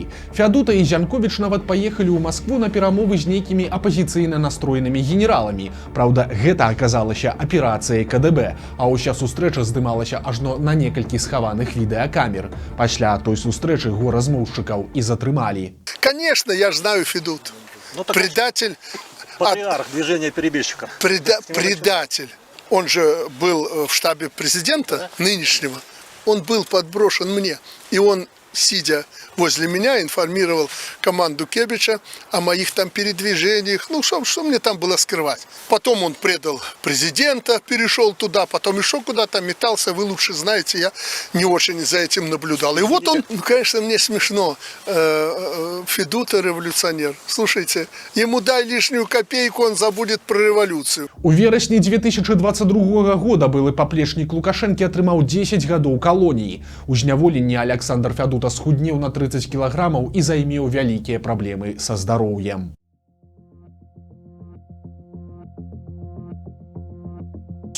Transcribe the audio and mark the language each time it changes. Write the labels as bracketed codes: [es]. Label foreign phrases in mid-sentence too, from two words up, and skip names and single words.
[be] Фядута і Зянковіч нават паехалі ў Маскву на перамовы з нейкімі апозіцыйна настроенымі генераламі. Праўда, гэта аказалася аперацыяй КДБ, а ўся сустрэча здымалася ажно на некалькі схаваных відэакамер. Пасля той сустрэчы горазмоўшчыкаў і затрымалі. [ru] Конечно, я ж знаю Федут. Предатель. Патриарх движения перебежчиков. Предатель. Он же был в штабе президента нынешнего. Он был подброшен мне. И он, сидя возле меня, информировал команду Кебича о моих там передвижениях. Ну, что мне там было скрывать. Потом он предал президента, перешел туда, потом еще куда-то метался. Вы лучше знаете, я не очень за этим наблюдал. И вот он, ну, конечно, мне смешно. Федута революционер. Слушайте, ему дай лишнюю копейку, он забудет про революцию. [be] У верасні 2022 года былы паплечнік Лукашэнкі атрымаў 10 гадоў калоніі. У зняволенні Александр Фядута схуднеў на 30 кілаграмаў і займеў вялікія праблемы са здароўем.